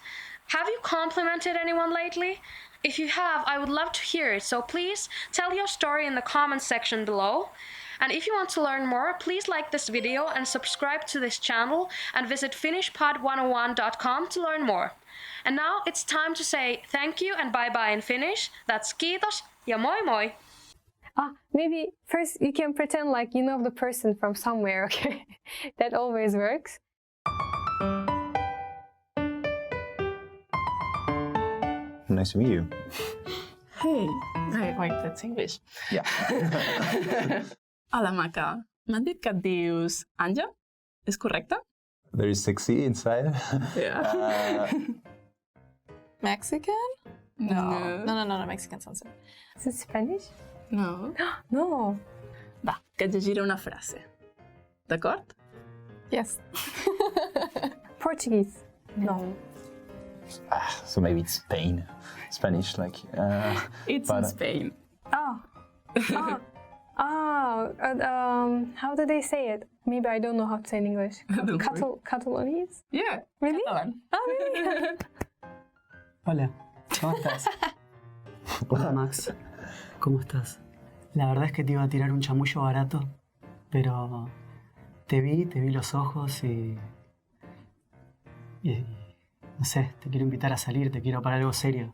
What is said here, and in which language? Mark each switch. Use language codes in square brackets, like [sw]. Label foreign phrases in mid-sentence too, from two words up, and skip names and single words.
[en] Have you complimented anyone lately? If you have, I would love to hear it, so please tell your story in the comments section below. And if you want to learn more, please like this video and subscribe to this channel and visit finishpod101.com to learn more. And now it's time to say thank you and bye-bye in Finnish. That's [fi] kiitos ja moi moi! [en] Maybe first you can pretend like you know the person from somewhere, okay? That always works. Nice to meet you. Hey, wait, that's English. Yeah. [ca] Hola, Maca. M'han dit que et dius Àngel? És correcte? [en] Very sexy inside. Yeah. Mexican? No. No, Mexican sounds good. Is it Spanish? No. No. [ca] Va, que et llegiré una frase. D'acord? [en] Yes. Portuguese? No. So maybe it's Spain. Spanish, like. It's in Spain. Oh. How do they say it? Maybe I don't know how to say in English. Don't worry. Catalonians? Yeah. Really? Catalan. Oh, really? [es] Hola, ¿cómo estás? Hola Max, ¿cómo estás? La verdad es que te iba a tirar un chamullo barato, pero te vi los ojos y no sé, te quiero invitar a salir, te quiero para algo serio.